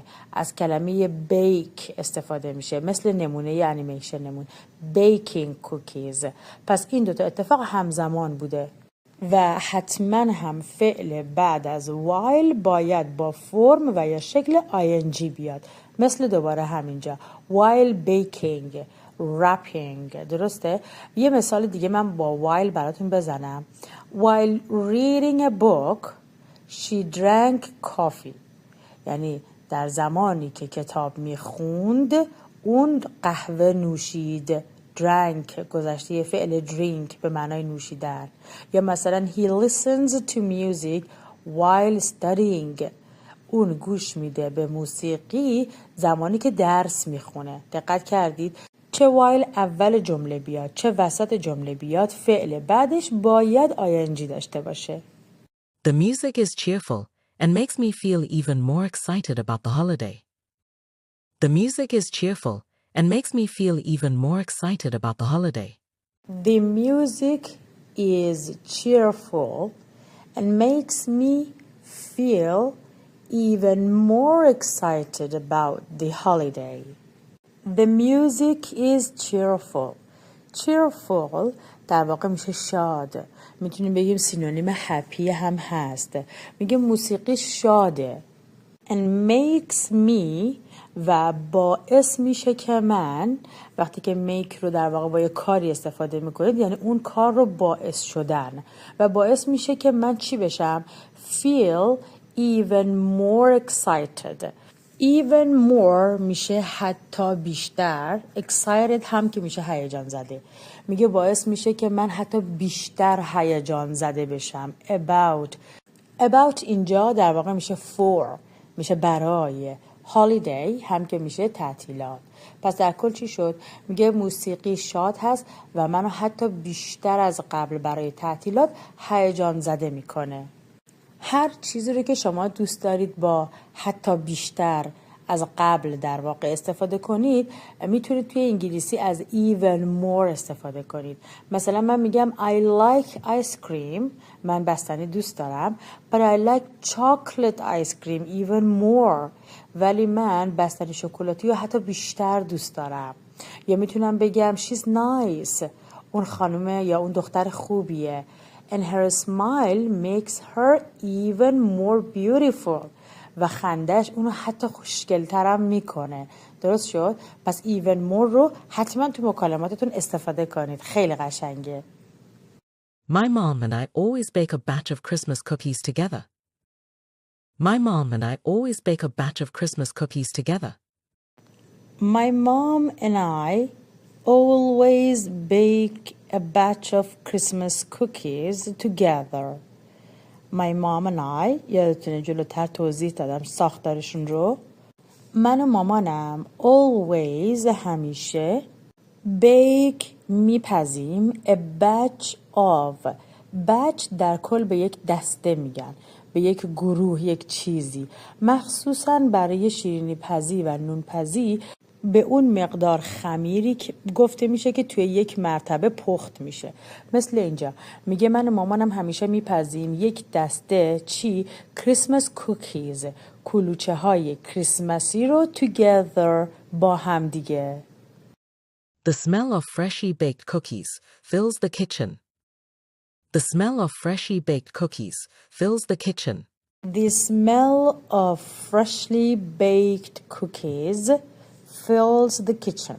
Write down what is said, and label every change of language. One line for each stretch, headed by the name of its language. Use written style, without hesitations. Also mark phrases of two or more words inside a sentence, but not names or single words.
Persian: از کلمه بیک استفاده میشه مثل نمونه انیمیشنمون
English: baking cookies
Persian: پس این دوتا اتفاق همزمان بوده و حتما هم فعل بعد از while باید با فرم و یا شکل ing بیاد مثل دوباره همینجا
English: while baking wrapping
Persian: درسته یه مثال دیگه من با while براتون بزنم
English: while reading a book she drank coffee
Persian: یعنی در زمانی که کتاب میخوند اون قهوه نوشید drank گذشته فعل drink به معنای نوشیدن.
English: یا مثلا he listens to music while studying.
Persian: اون گوش میده به موسیقی زمانی که درس میخونه. دقت کردید؟ چه while اول جمله بیاد چه وسط جمله بیاد فعل بعدش باید ing داشته باشه.
English: The music is cheerful and makes me feel even more excited about the holiday. The music is cheerful and makes me feel even more excited about the holiday. The music is cheerful and makes me feel even more excited about the holiday. The music is cheerful.
Persian: Cheerful در واقع میشه شاد. میتونیم بگیم سینونیم happy هم هست. میگه موسیقی شاده.
English: And makes me
Persian: و باعث میشه که من وقتی که make رو در واقع با یه کاری استفاده میکنید یعنی اون کار رو باعث شدن و باعث میشه که من چی بشم؟
English: Feel even more excited. Even more
Persian: میشه حتی بیشتر. Excited هم که میشه هیجان زده. میگه باعث میشه که من حتی بیشتر هیجان زده بشم. About اینجا در واقع میشه for. میشه برای. Holiday هم که میشه تعطیلات. پس در کل چی شد؟ میگه موسیقی شاد هست و منو حتی بیشتر از قبل برای تعطیلات هیجان زده میکنه. هر چیزی رو که شما دوست دارید با حتی بیشتر از قبل در واقع استفاده کنید میتونید توی انگلیسی از
English: even more
Persian: استفاده کنید. مثلا من میگم
English: I like ice cream.
Persian: من بستنی دوست دارم.
English: But I like chocolate ice cream even more.
Persian: ولی من بستنی شکلاتی رو حتی بیشتر دوست دارم. یا میتونم بگم
English: she's nice.
Persian: اون خانم یا اون دختر خوبیه.
English: And her smile makes her even more beautiful.
Persian: و خندش اونو حتی خوشگل‌ترم میکنه. درست شد؟ پس
English: even more
Persian: رو حتما تو مکالماتتون استفاده کنید. خیلی قشنگه.
English: My mom and I always bake a batch of Christmas cookies together. My mom and I always bake a batch of Christmas cookies together. My mom and I always bake a batch of Christmas cookies together. My mom and I
Persian: یادتونه جلوتر توضیح دادم ساختارشون رو. من و مامانم always همیشه bake میپزیم
English: a batch of.
Persian: batch در کل به یک دسته میگن به یک گروه یک چیزی مخصوصاً برای شیرینی پزی و نون پزی به اون مقدار خمیری که گفته میشه که توی یک مرتبه پخت میشه. مثل اینجا میگه من و مامانم همیشه میپزیم یک دسته چی؟
English: Christmas cookies.
Persian: کلوچه های کریسمسی رو together با هم دیگه.
English: The smell of freshly baked cookies fills the kitchen. The smell of freshly baked cookies fills the kitchen. The smell of freshly baked cookies fills the kitchen.